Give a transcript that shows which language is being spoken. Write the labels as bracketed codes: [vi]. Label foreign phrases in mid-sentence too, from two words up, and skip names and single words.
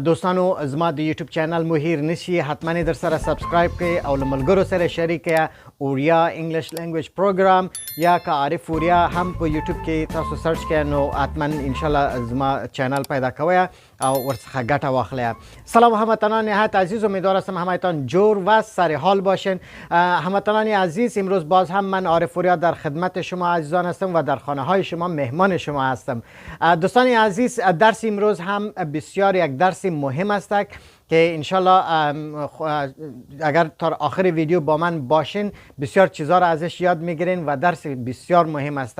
[ps] دوستانو زما د یوټیوب چینل مو هیر نشي، حتما یې در سره سبسکرایب کړئ او له ملګرو سره شریک کړئ. اوریا انګلیش لینګویج پروګرام یا که عارف اوریا هم په یوټیوب کې تاسو سرچ کړئ نو حتما انشاءالله زما چینل پیدا کوئ او ورڅخه ګټه واخلئ. [fa] سلام هموطنان نهایت عزیز، امیدوار هستم همهتان جور و سر حال باشین. هموطنان عزیز، امروز باز هم من عارف اوریا در خدمت شما عزیزان هستم و در خانه های شما مهمان شما هستم. دوستان عزیز، درس امروز هم بسیار یک درس مهم است که انشالله اگر تا آخر ویدیو با من باشین بسیار چیزها را ازش یاد میگیرین و درس بسیار مهم است.